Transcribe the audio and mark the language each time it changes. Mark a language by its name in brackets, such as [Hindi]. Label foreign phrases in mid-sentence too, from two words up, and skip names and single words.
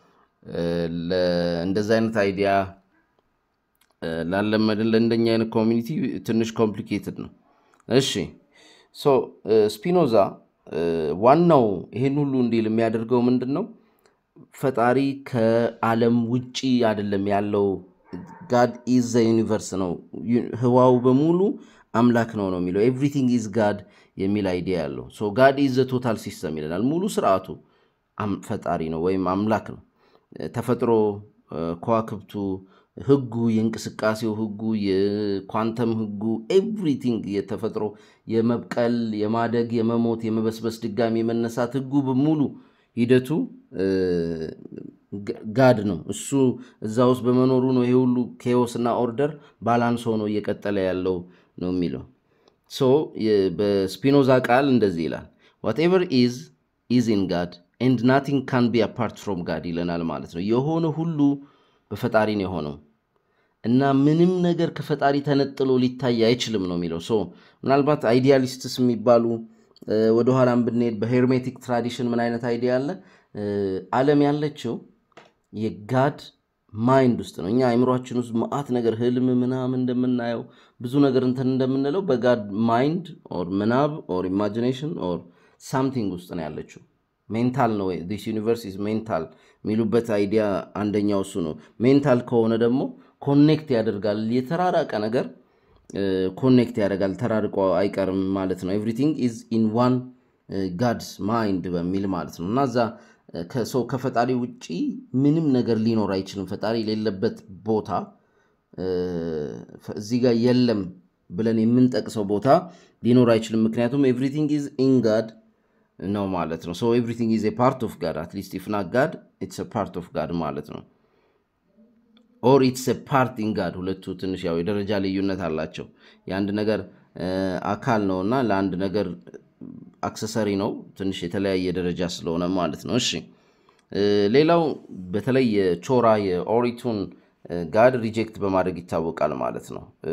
[Amharic] እንደዛ አይነት አይዲያ ላለመድን ለእንደኛ አይነት ኮሚኒቲ ትንሽ ኮምፕሊኬትድ ነው እሺ ሶ ስፒኖዛ ዋናው ይሄን ሁሉ እንዲል የሚያደርገው ምንድነው ፈጣሪ ከዓለም ውጪ አይደለም ያለው [English] God is the universe [Amharic] ነው ህዋው በሙሉ አምላክ ነው የሚለው [English] everything is God [Amharic] የሚል አይዲያ ያለው [English] so God is the total system [Amharic] ይላል ሙሉ ስርዓቱ ፈጣሪ ነው ወይም አምላክ ነው ተፈጥሮ ከዋክብቱ ህጉ የእንቅስቃሴው ህጉ የኳንተም ህጉ everything የተፈጥሮ የመብቀል የማደግ የመሞት የመበስበስ ድጋሚ የመነሳት ህጉ በሙሉ ሂደቱ ጋድ ነው እሱ እዛው ውስጥ በመኖሩ ነው ይሄ ሁሉ ኬኦስ እና [English] order balance [Amharic] ሆኖ እየቀጠለ ያለው ነው የሚለው ሶ በስፒኖዛ ቃል እንደዚህ ይላል [English] whatever is in God and nothing can be apart from God [Amharic] ይለናል ማለት ነው የሆነ ሁሉ በፈጣሪ ነው የሆነው እና ምንም ነገር ከፈጣሪ ተነጥሎ ሊታይ አይችልም ነው የሚለው ሶ ምናልባት አይዲያሊስትስ የሚባሉ ወደ ኋላም ብንሄድ በሄርሜቲክ ትራዲሽን ምን አይነት አይዲያ አለ ዓለም ያለችው [English] God mind [Amharic] ውስጥ ነው እኛ አይምሮአችን ውስጥ ማአት ነገር ህልም ምናምን እንደምናየው ብዙ ነገር እንደምንለው [English] God mind or [Amharic] ምናብ [English] or imagination or something [Amharic] ውስጥ ነው ያለችው ሜንታል ነው [English] this universe is mental [Amharic] ሚሉበት አይዲያ አንደኛው እሱ ነው ሜንታል ከሆነ ደግሞ ኮኔክት ያደርጋል የተራራቀ ነገር ኮኔክት ያደርጋል ተራርቆ አይቀርም ማለት ነው [English] everything is in one God's mind [Amharic] በሚል ማለት ነው እና ዛ ከፈጣሪ ውጪ ምንም ነገር ሊኖር አይችልም ፈጣሪ የሌለበት ቦታ እዚህ ጋር የለም ብለን የምንጠቅሰው ቦታ ሊኖር አይችልም ምክንያቱም [English] everything is in God [Amharic] ነው ማለት ነው [English] so everything is a part of God [Amharic] at least if not God it's a part of God ማለት ነው [English] or it's a part in God [Amharic] ሁለቱ ትንሽ ያው የደረጃ ልዩነት አላቸው የአንድ ነገር አካል ነውና ለአንድ ነገር አክሰሰሪ ነው ትንሽ የተለያየ ደረጃ ስለሆነ ማለት ነው እሺ ሌላው በተለይ የቾራ የኦሪቱን ጋድ ሪጀክት በማድረግ ይታወቃል ማለት ነው